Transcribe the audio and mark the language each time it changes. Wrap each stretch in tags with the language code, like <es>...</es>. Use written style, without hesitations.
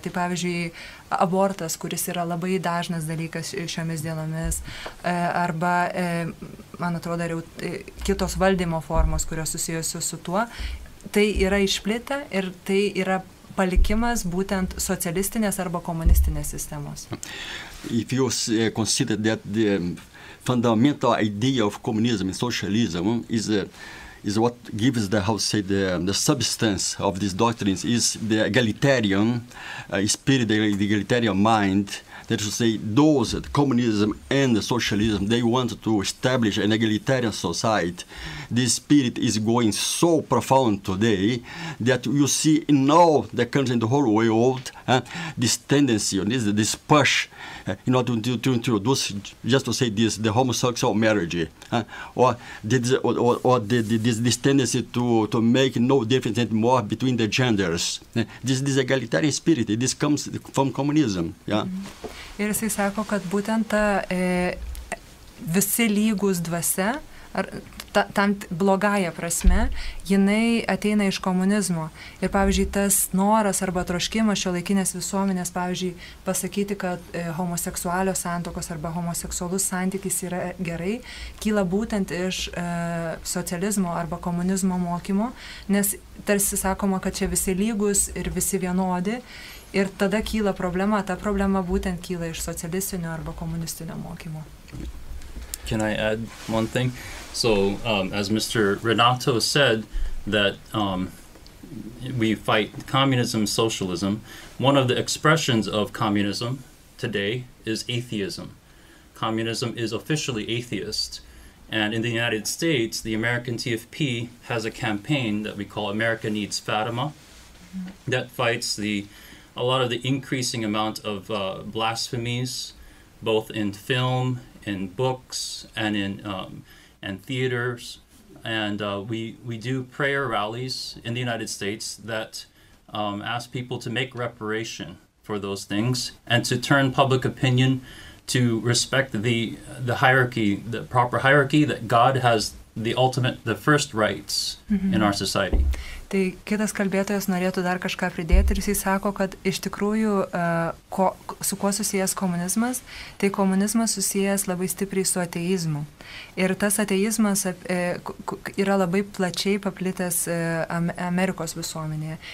<lt>Tai pavyzdžiui, abortas, kuris yra labai dažnas dalykas šiomis dienomis, arba, man atrodo, jau kitos valdymo formos, kurios susijusios su tuo, tai yra išplėtę ir tai yra palikimas būtent socialistinės arba komunistinės sistemos.</lt> <en>If you consider that the fundamental idea of communism and socialism is what gives the substance of these doctrines is the egalitarian spirit, the egalitarian mind. That is to say, those, communism and socialism, they want to establish an egalitarian society. This spirit is going so profound today that you see in all the countries in the whole world this tendency, this push in order to introduce, just to say this, the homosexual marriage, or this tendency to make no difference anymore between the genders. This egalitarian spirit, this comes from communism. Yeah?</en> <lt>Ir jisai sako, kad būtent ta visi lygus dvasia, ar tam blogąją prasme, jinai ateina iš komunizmo. Ir pavyzdžiui, tas noras arba troškimas šiuolaikinės visuomenės, pavyzdžiui, pasakyti, kad homoseksualios santuokos arba homoseksualus santykis yra gerai, kyla būtent iš socializmo arba komunizmo mokymo, nes tarsi sakoma, kad čia visi lygus ir visi vienodi. Ir tada kyla problema, ta problema būtent kyla iš socialistinio arba komunistinio mokymo.</lt> <en>Can I add one thing? So, as Mr. Renato said, that we fight communism, socialism. One of the expressions of communism today is atheism. Communism is officially atheist. And in the United States, the American TFP has a campaign that we call America Needs Fatima that fights a lot of the increasing amount of blasphemies, both in film, in books, and in theaters. And we do prayer rallies in the United States that ask people to make reparation for those things and to turn public opinion to respect the hierarchy, the proper hierarchy, that God has the first rights in our society.</en> <lt>Tai kitas kalbėtojas norėtų dar kažką pridėti ir jisai sako, kad iš tikrųjų su kuo susijęs komunizmas, tai komunizmas susijęs labai stipriai su ateizmu. Ir tas ateizmas yra labai plačiai paplitęs Amerikos visuomenėje.</lt>